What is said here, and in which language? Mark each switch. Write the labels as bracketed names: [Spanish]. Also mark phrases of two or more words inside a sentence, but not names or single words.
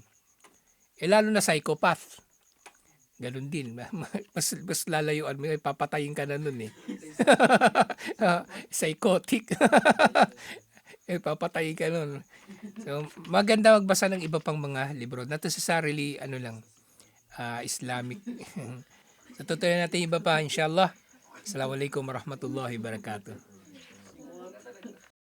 [Filipino] Lalo na psychopath. Ganun din. Mas lalayuan mo yun, papatayin ka na nun eh. Psychotic. Papatayin ka nun. So, maganda magbasa ng iba pang mga libro. [English] Not necessarily, Islamic. [Filipino] So, tutuloy natin iba pa, inshallah. [Arabic] السلام عليكم ورحمة الله وبركاته.